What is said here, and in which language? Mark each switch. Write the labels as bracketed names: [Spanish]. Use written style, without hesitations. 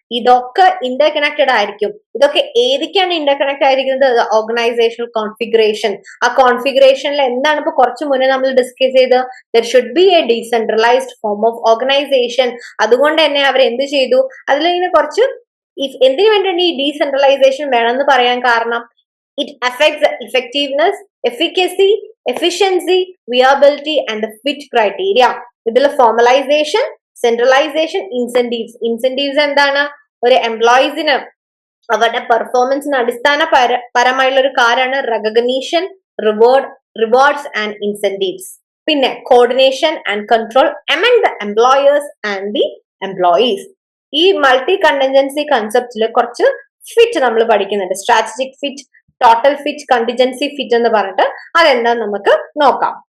[Malayalam] ഇതൊക്കെ Inter connected ആയിരിക്കും. ഇതൊക്കെ ഏതൊക്കെയാണ് ഇന്റർ കണക്ട് ആയിരിക്കുന്നത്? Organisational configuration. ആ കോൺഫിഗറേഷനിൽ എന്താണ് ഇപ്പൊ കുറച്ചു മുന്നേ നമ്മൾ ഡിസ്കസ് ചെയ്ത്? [English] There should be a decentralised form of organisation. [Malayalam] അതുകൊണ്ട് തന്നെ അവർ എന്ത് ചെയ്തു? അതിൽ ഇങ്ങനെ കുറച്ച് എന്തിനു വേണ്ടിയാണ് ഈ ഡീസെൻട്രലൈസേഷൻ വേണമെന്ന് പറയാൻ കാരണം? [English] It affects effectiveness, efficacy, efficiency, viability and the fit criteria. [Malayalam] ഇതിൽ ഫോർമലൈസേഷൻ, സെൻട്രലൈസേഷൻ, ഇൻസെന്റീവ്സ് എന്താണ്? ഒരു എംപ്ലോയീസിന് അവരുടെ പെർഫോമൻസിന് അടിസ്ഥാനപരമായുള്ള ഒരു കാര്യമാണ് റെക്കഗ്നീഷൻ, റിവാർഡ്സ് ആൻഡ് ഇൻസെന്റീവ്സ്. പിന്നെ coordination and control [English] among the employers and the employees. [Malayalam] ഈ മൾട്ടി കണ്ടിജൻസി കൺസെപ്റ്റില് കുറച്ച് ഫിറ്റ് നമ്മൾ പഠിക്കുന്നുണ്ട്. Strategic fit, total fit, contingency fit എന്ന് പറഞ്ഞിട്ട് അതെന്താ നമുക്ക് നോക്കാം.